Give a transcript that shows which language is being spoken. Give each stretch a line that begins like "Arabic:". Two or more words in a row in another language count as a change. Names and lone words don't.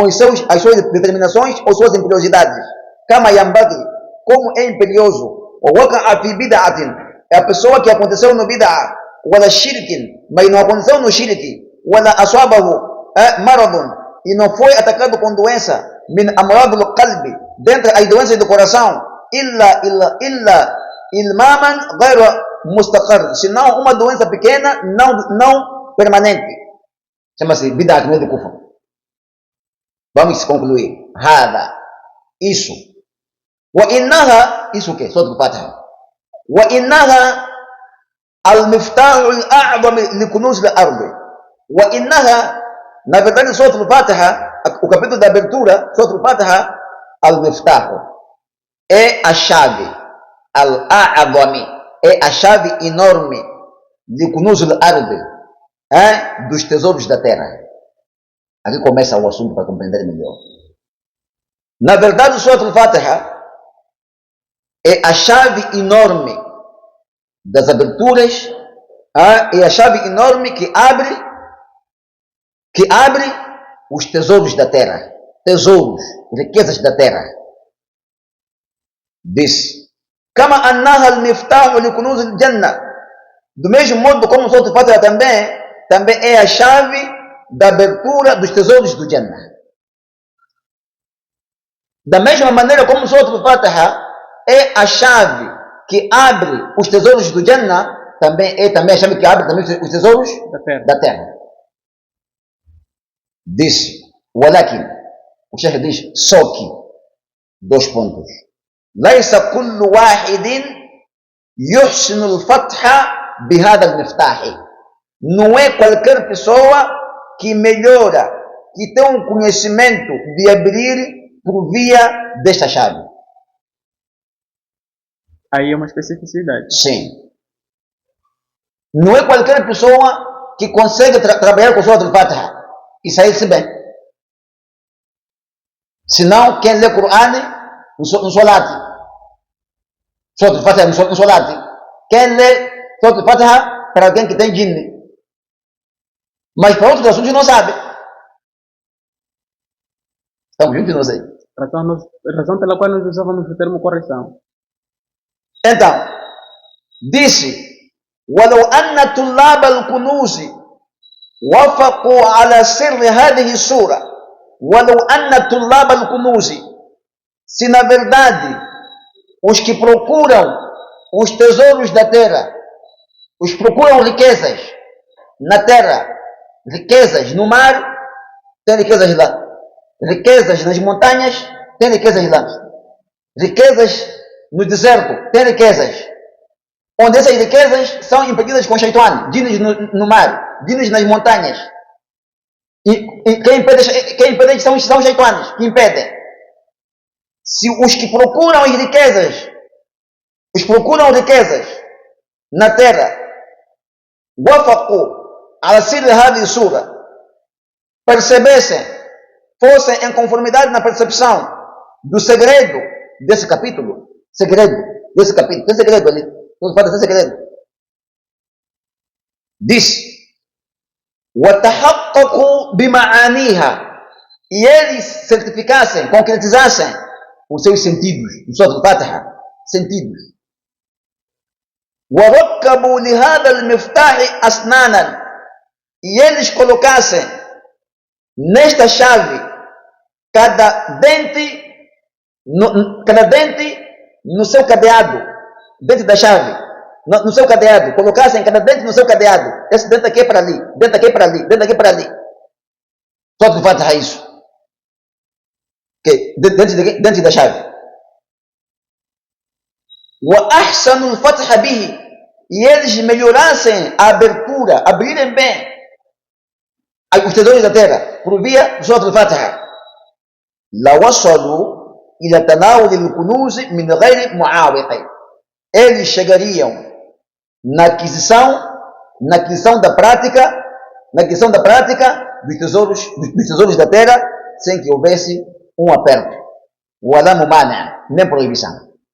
Portuguese: as suas determinações ou suas imperiosidades,
Arabic: كما ينبغي,
Portuguese: como é imperioso,
Arabic: ووقع في بدعة,
Portuguese: é a pessoa que aconteceu no bid'a,
Arabic: ولا شرك,
Portuguese: mas não aconteceu no shirk,
Arabic: ولا أصابه مرض,
Portuguese: e não foi atacado com doença,
Arabic: من أمراض القلب,
Portuguese: dentre as doenças do coração,
Arabic: إلا إلماما غير مستقر,
Portuguese: senão uma doença pequena, não permanente, chama-se bid'a do kufr. Vamos concluir. Hada, isso.
Arabic: وإنها,
Portuguese: isso o que? Surat al-Fatiha.
Arabic: وإنها المفتاح الأعظم لكنوز الأرض. وإنها,
Portuguese: na verdade, Surat al-Fatiha, o capítulo da abertura,
Arabic: Surat al-Fatiha, al-miftahu,
Portuguese: é a chave,
Arabic: al-a'zam,
Portuguese: é a chave enorme de
Arabic: كنوز الأرض,
Portuguese: dos tesouros da terra. Aqui começa o assunto para compreender melhor. Na verdade, o Surat al-Fatiha é a chave enorme das aberturas, é a chave enorme que abre os tesouros da terra, tesouros, riquezas da terra. Diz:
Arabic: كما أنها المفتاح لكنوز الجنة,
Portuguese: do mesmo modo como o Surat al-Fatiha também é a chave da abertura dos tesouros do Jannah. Da mesma maneira como o Surat al-Fatiha é a chave que abre os tesouros do Jannah, também é a chave que abre também os tesouros da terra. Disse, walakin, o Sheikh diz, só que, 2 pontos.
Arabic: ليس كل واحد يحسن الفتح بهذا المفتاح.
Portuguese: Não é qualquer pessoa que melhora, que tem um conhecimento de abrir por via desta chave. Aí é uma especificidade. Sim. Não é qualquer pessoa que consegue trabalhar com o Surat al-Fatiha e sair-se bem. Senão, quem lê Qur'an no Solat. Surat al-Fatiha no Solat. Quem lê Surat al-Fatiha para alguém que tem jinn. Mas para outros assuntos não sabe. Estamos juntos, não sei. Razão pela qual nós usávamos o termo correção. Então, disse,
Arabic: ولو أن طلاب الكنوز وافقوا على سر هذه السورة ولو أن طلاب الكنوز,
Portuguese: se na verdade os que procuram os tesouros da terra, os procuram riquezas na terra, riquezas no mar, tem riquezas lá, riquezas nas montanhas, tem riquezas lá, riquezas no deserto, tem riquezas. Onde essas riquezas são impedidas com Shaitan, dines no mar, dines nas montanhas. E quem impede são os Shaitanes, que impedem. Se os que procuram as riquezas, na terra,
Arabic: وافقوا على سر هذه السورة,
Portuguese: percebessem, fossem em conformidade na percepção do segredo desse capítulo, tem segredo ali. Não fala sem segredo. Diz:
Arabic: وَتَحَقَّقُوا بِمَعَانِيهَا,
Portuguese: e eles certificassem, concretizassem os seus sentidos, o Surat al-Fatiha, sentidos.
Arabic: وَرَكَّبُوا لِهَذَا الْمِفْتَاحِ أَسْنَانًا,
Portuguese: e eles colocassem nesta chave cada dente no seu cadeado, dentro da chave, no seu cadeado, colocassem cada dente no seu cadeado. Esse dente aqui é para ali, dente aqui é para ali, dente aqui é para ali. Só que faz isso. Okay. Dentro da chave.
Arabic: وَأَحْسَنُوا الْفَتْحَ بِهِ,
Portuguese: e eles melhorassem a abertura, abrirem bem os tesouros da terra, por via do Surat al-Fatiha.
Arabic: لَوَصَلُوا إِلَى تَنَاوُلِ الْكُنُوزِ مِنْ غَيْرِ مُعَاوِقٍ,
Portuguese: eles chegariam na aquisição da prática dos tesouros da terra, sem que houvesse um aperto,
Arabic: ولا ممانعة,
Portuguese: nem proibição.